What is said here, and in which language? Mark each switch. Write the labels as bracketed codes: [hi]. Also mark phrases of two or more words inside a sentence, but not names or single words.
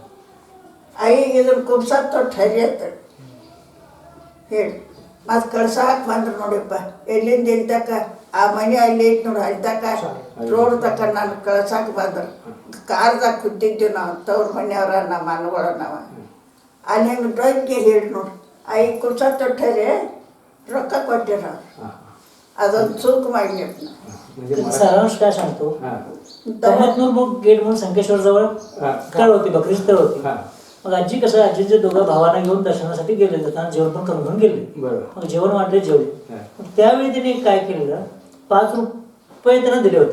[kn] ಇದನ್ನು ಕುಬ್ಸಕ್ಕೆ ತೊಟ್ಟು ಹರಿಯತ್ತ ಹೇಳಿ ಮತ್ತು ಕಳ್ಸಾಕೆ ಬಂದ್ರು ನೋಡಿಪ್ಪ ಎಲ್ಲಿಂದ ಇಲ್ಲಿ ತಕ್ಕ ಆ ಮನೆ ಅಲ್ಲಿ ಐತೆ ನೋಡಿ ಅಲ್ಲಿ ತಕ್ಕ ರೋಡ್ ತಕ್ಕ ನಾನು ಕಳ್ಸಾಕೆ ಬಂದ್ರು ಕಾರ್ದಾಗ ಕೂತಿದ್ವಿ ನಾವು ತವ್ರ ಮನೆಯವ್ರ ನಮ್ಮ ಅಣ್ಣಗಳ ನಾವು ಅಲ್ಲಿ ಹೆಂಗೆ ಡೊಂಗೆ ಹೇಳಿ ನೋಡಿ ಕುಬ್ಸಕ್ಕೆ ತೊಟ್ಟು ಹರಿ ರೊಕ್ಕ ಕೊಟ್ಟಿರ ಅದೊಂದು ಚೂಕ್ ಮಾಡಿ [mr] म्हणजे त्याचा सारांश काय सांगतो हा. कमतनूर मग गेट म्हणून संकेश्वर जवळ हा. तळ होती बकरीची तळ होती हा. मग आजी कसं आजीचे दोघं भावांना घेऊन दर्शनासाठी गेले जाताना जेवण पण करून घेऊन गेले बरं. मग जेवण वाटले जेवले हा. मग त्यावेळी त्यांनी काय केलेलं 5 रुपये त्यांना दिले होते